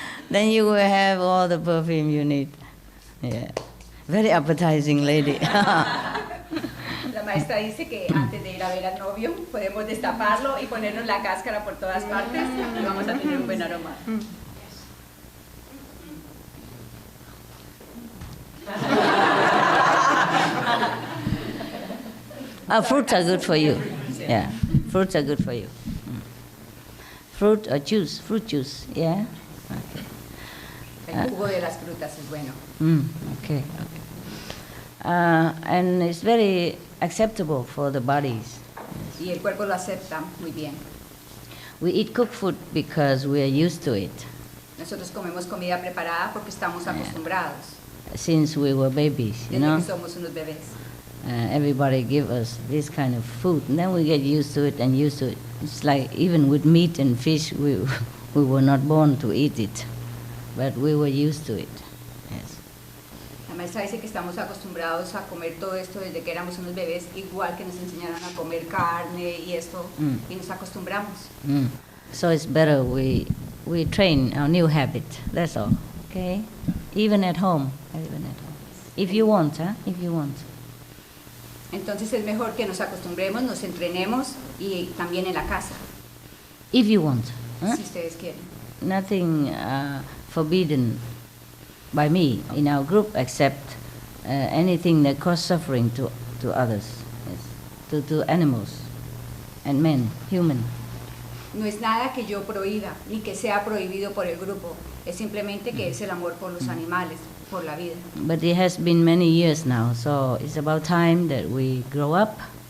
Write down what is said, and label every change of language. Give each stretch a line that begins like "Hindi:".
English: Then you will have all the perfume you need. Yeah, very appetizing lady.
Spanish: La maestra dice que antes de ir a ver al novio podemos destaparlo y ponernos la cáscara por todas partes y vamos a tener un buen aroma.
English: Fruits are good for you. Yeah, fruits are good for you. Fruit or juice, fruit juice. Yeah. Okay.
Spanish: El jugo de las frutas es bueno.
English: Okay. And it's very acceptable for the bodies.
Spanish: Y el cuerpo lo acepta muy bien.
English: We eat cooked food because we are used to it
Spanish: Nosotros comemos comida preparada porque estamos acostumbrados,
English: since we were babies, you
Spanish: desde
English: know.
Spanish: que somos unos bebés.
English: Everybody give us this kind of food, and then we get used to it and used to it. It's like even with meat and fish, we were not born to eat it, but we were used to it. Yes.
Spanish: La maestra dice que estamos acostumbrados a comer todo esto desde que éramos unos bebés, igual que nos enseñaron a comer carne y esto, y nos acostumbramos.
English: So it's better we train our new habit. That's all. Okay. Even at home. If you want, If you want.
Spanish: Entonces es mejor que nos acostumbremos, nos entrenemos y también en la casa,
English: If you want.
Spanish: si ustedes quieren.
English: Nothing forbidden by me in our group except anything that causes suffering to others, yes. to animals and men, human.
Spanish: No es nada que yo prohíba, ni que sea prohibido por el grupo, es simplemente que es el amor por los animales, por la vida.
English: But it has been many years now, so it's about time that we grow up.